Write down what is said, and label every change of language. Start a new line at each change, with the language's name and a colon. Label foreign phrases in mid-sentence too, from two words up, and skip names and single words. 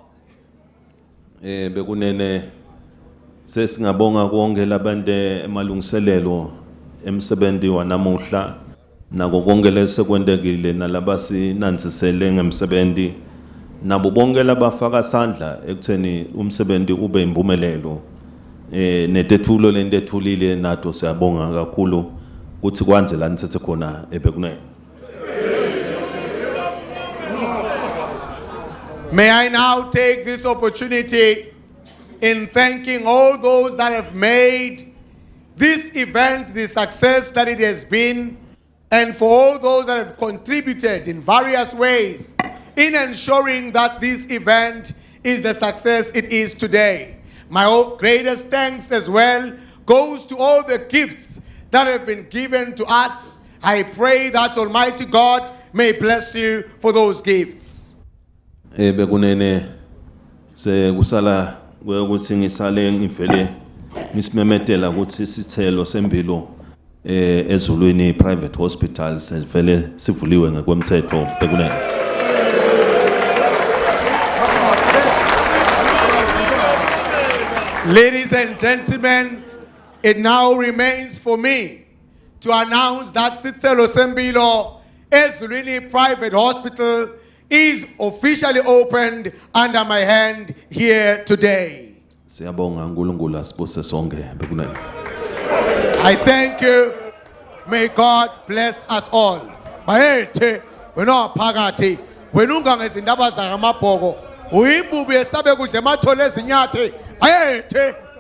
Swati: Bekunene sesingabonga konke labante emalungiselelo emsebenzi wanamuhla nako konke lesekwendekile nalabasi nanzisele ngemsebenzi nabo bonke labafaka sandla ekutheni umsebenzi ube impumelelo netethulo lentethulile nato siyabonga kakhulu ukuthi kwanze la nithethe khona ebekunene.
English: May I now take this opportunity in thanking all those that have made this event the success that it has been, and for all those that have contributed in various ways in ensuring that this event is the success it is today. My greatest thanks as well goes to all the gifts that have been given to us. I pray that Almighty God may bless you for those gifts.
Swati: Bekunene se kusala ukuthi ngisale ngivele ngisimemetela ukuthi sithelo sempilo Ezulwini Private Hospital sevele sivuliwe ngokwemthetho bekunene.
English: Ladies and gentlemen, it now remains for me to announce that Sithelo Sempilo Ezulwini Private Hospital is officially opened under my hand here today.
Swati: Siyabonga uNkulunkulu asibuse sonke bekunene.
English: I thank you. May God bless us all.
Swati: Bayethe wena phakathi wena ungangezindaba zakamabhoko uyimbubu yesabe kudle emathole ezinyathe bayethe